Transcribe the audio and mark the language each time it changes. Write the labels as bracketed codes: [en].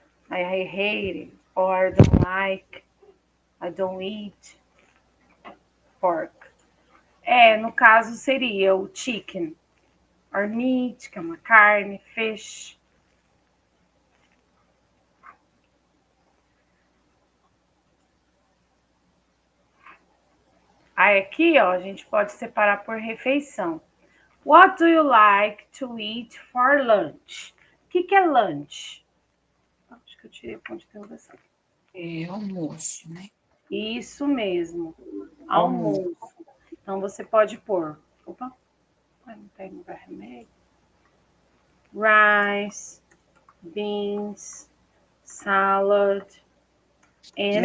[en] I hate it, or I don't like, I don't eat pork. [pt] No caso seria o [en] chicken, or meat, [pt] que é uma carne, fish. Aí aqui, ó, a gente pode separar por refeição. [en] What do you like to eat for lunch? [pt] O que é lunch? Acho que eu tirei o ponto de interrogação. É almoço, né? Isso mesmo, Almoço. almoço. Então você pode pôr. Opa, não tem vermelho. [en] Rice, beans, salad, and